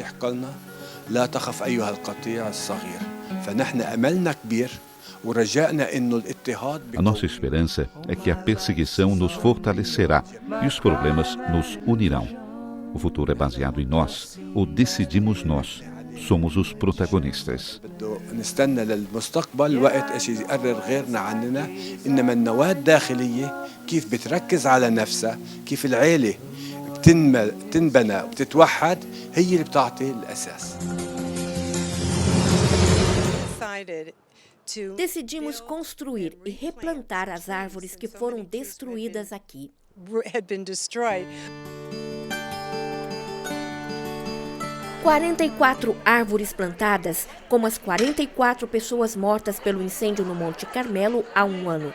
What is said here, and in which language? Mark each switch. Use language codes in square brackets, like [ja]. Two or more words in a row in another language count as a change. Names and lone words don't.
[pt] A nossa esperança é que a perseguição nos fortalecerá e os problemas nos unirão. O futuro é baseado em nós, o decidimos nós. Somos os protagonistas. [ar] نستنى للمستقبل وقت اشي يقرر غيرنا عننا انما النواة الداخلية كيف بتركز على نفسها كيف العيلة بتنبنى وبتتوحد هي اللي بتعطي الأساس. [pt] Decidimos construir e replantar as árvores que foram destruídas aqui. 44 árvores plantadas, como as 44 pessoas mortas pelo incêndio no Monte Carmelo há um ano.